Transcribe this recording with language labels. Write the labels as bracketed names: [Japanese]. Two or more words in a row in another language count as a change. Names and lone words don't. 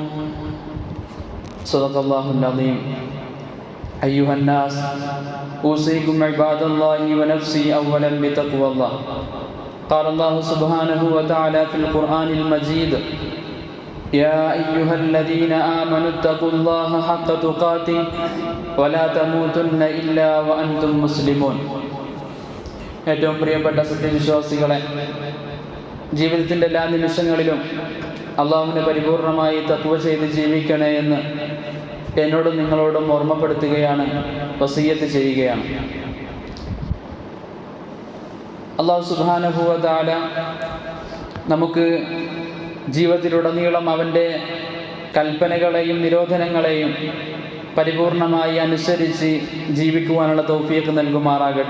[Arabic] صدق الله العظيم أيها الناس أوصيكم عباد الله ونفسي أولا بتقوى الله قال الله سبحانه وتعالى في القرآن المجيد يا أيها الذين آمنوا اتقوا الله حق تقاته ولا تموتن إلا وأنتم مسلمون [Malayalam] ഏറ്റവും പ്രിയപ്പെട്ട സത്യവിശ്വാസികളെ, ജീവിതത്തിൻ്റെ എല്ലാ നിമിഷങ്ങളിലും അള്ളാഹുവിനെ പരിപൂർണമായി തഖ്വ ചെയ്ത് ജീവിക്കണേ എന്ന് എന്നോടും നിങ്ങളോടും ഓർമ്മപ്പെടുത്തുകയാണ്, വസിയ്യത്ത് ചെയ്യുകയാണ്. അള്ളാഹു [Arabic] سبحانه وتعالى [Malayalam] നമുക്ക് ജീവിതത്തിലുടനീളം അവൻ്റെ കൽപ്പനകളെയും നിരോധനങ്ങളെയും പരിപൂർണമായി അനുസരിച്ച് ജീവിക്കുവാനുള്ള തൗഫീഖ് നൽകുമാറാകട്ടെ.